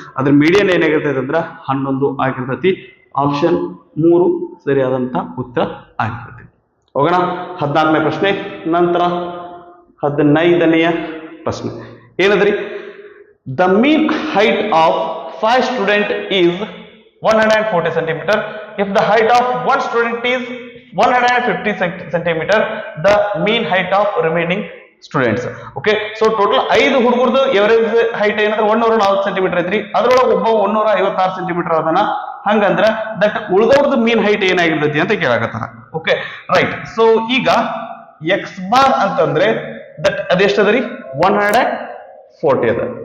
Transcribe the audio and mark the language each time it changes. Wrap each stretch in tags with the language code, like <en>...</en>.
<kn>ಅದ್ರ ಮೀಡಿಯನ್ ಏನಾಗಿರ್ತೈತೆ ಅಂದ್ರ 11 ಆಗಿರ್ತೈತಿ. ಆಪ್ಷನ್ 3 ಸರಿಯಾದಂತ ಉತ್ತರ ಆಗಿರ್ತೈತಿ. ಹೋಗೋಣ 14ನೇ ಪ್ರಶ್ನೆ. ನಂತರ 15ನೆಯ ಪ್ರಶ್ನೆ ಏನದ್ರಿ,</kn> <en>The mean height of 5 student is 140 centimeter. If the height of one student is 150 centimeter, the mean height of remaining students.</en> <kn>Okay, so total 5 ಹುಡುಗರದು average height ಏನಂದ್ರೆ 104 ಸೆಂಟಿಮೀಟರ್ ಐತ್ರಿ. ಅದ್ರೊಳಗೆ ಒಬ್ಬ 156 ಸೆಂಟಿಮೀಟರ್ ಅದನ್ನ. ಹಂಗಂದ್ರ ದಟ್ ಉಳಿದವ್ರದ್ದು ಮೀನ್ ಹೈಟ್ ಏನಾಗಿರ್ತೈತಿ ಅಂತ ಕೇಳಾಕತ್ತಾರ. Okay, right. So ಈಗ X bar ಅಂತಂದ್ರೆ that ಅದೆಷ್ಟದ ರೀ 140 ಅದ.</kn>